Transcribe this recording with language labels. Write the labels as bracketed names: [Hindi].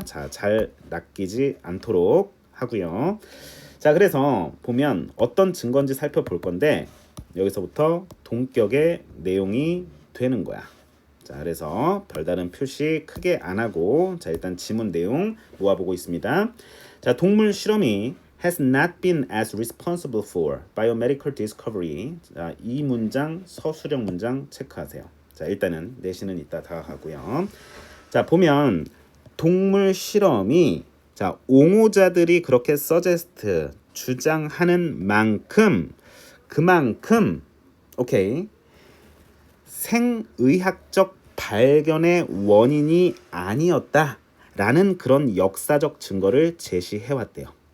[Korean] 자, 잘 낚이지 않도록 하고요. 자, 그래서 보면 어떤 증거인지 살펴볼 건데 여기서부터 동격의 내용이 되는 거야. 자, 그래서 별다른 표시 크게 안 하고 자, 일단 지문 내용 모아보고 있습니다. 자, 동물 실험이 [English] has not been as responsible for biomedical discovery. [Korean] 자, 이 문장 서술형 문장 체크하세요. 자, 일단은 내신은 이따 다 하고요. 자, 보면 동물 실험이 자, 옹호자들이 그렇게 suggest 주장하는 만큼 그만큼 오케이 생의학적 발견의 원인이 아니었다라는 그런 역사적 증거를 제시해왔대요.